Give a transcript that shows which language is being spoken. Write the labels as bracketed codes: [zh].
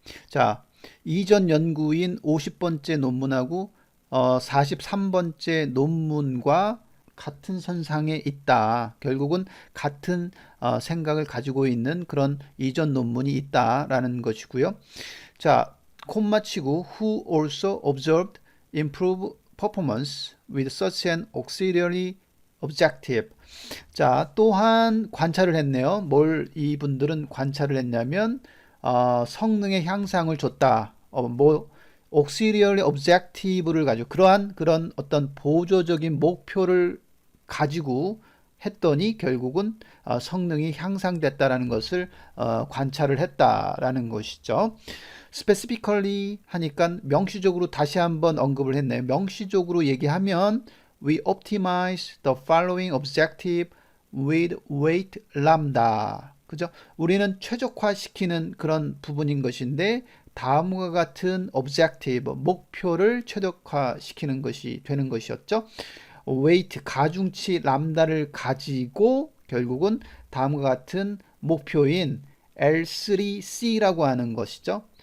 [ko] 자, 이전 연구인 50번째 논문하고 43번째 논문과 같은 선상에 있다. 결국은 같은 생각을 가지고 있는 그런 이전 논문이 있다라는 것이고요. 자, 콤마 치고 [en] who also observed improved performance with such an auxiliary objective. [ko] 자, 또한 관찰을 했네요. 뭘 이분들은 관찰을 했냐면 성능의 향상을 줬다. auxiliary objective를 가지고 그런 어떤 보조적인 목표를 가지고 했더니 결국은 성능이 향상됐다라는 것을 관찰을 했다라는 것이죠. specifically 하니까 명시적으로 다시 한번 언급을 했네요. 명시적으로 얘기하면 [en] we optimize the following objective with weight lambda. [ko] 그죠? 우리는 최적화시키는 그런 부분인 것인데 다음과 같은 objective, 목표를 최적화시키는 것이 되는 것이었죠. weight, 가중치 람다를 가지고 결국은 다음과 같은 목표인 L3C라고 하는 것이죠.